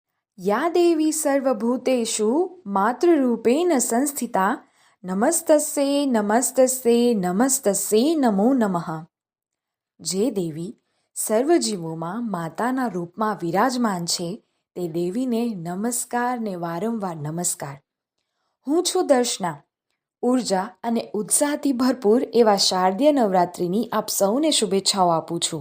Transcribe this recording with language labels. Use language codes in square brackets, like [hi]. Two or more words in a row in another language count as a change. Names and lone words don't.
[sa] या देवी सर्वभूतेषु मातृरूपेण संस्थिता નમસ્તસ્યે નમસ્તસ્યે નમસ્તસ્યે નમો નમઃ. [gu] જે દેવી સર્વજીવોમાં માતાના રૂપમાં વિરાજમાન છે તે દેવીને નમસ્કાર ને વારંવાર નમસ્કાર. હું છું દર્શના. ઉર્જા અને ઉત્સાહથી ભરપૂર એવા શારદીય નવરાત્રિની આપ સૌને શુભેચ્છાઓ આપું છું.